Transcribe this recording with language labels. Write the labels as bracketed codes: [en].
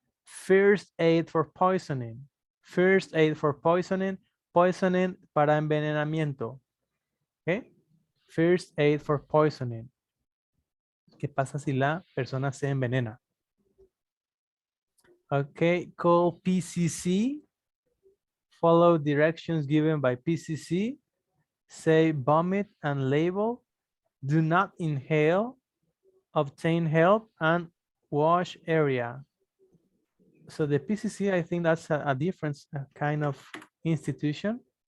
[en] First aid for poisoning. First aid for poisoning. [es] Poisoning para envenenamiento. Okay. [en] First aid for poisoning. [es] ¿Qué pasa si la persona se envenena? [en] Okay, call PCC. Follow directions given by PCC. Say vomit and label. Do not inhale. Obtain help and wash area. So the PCC, I think that's a different kind of institution.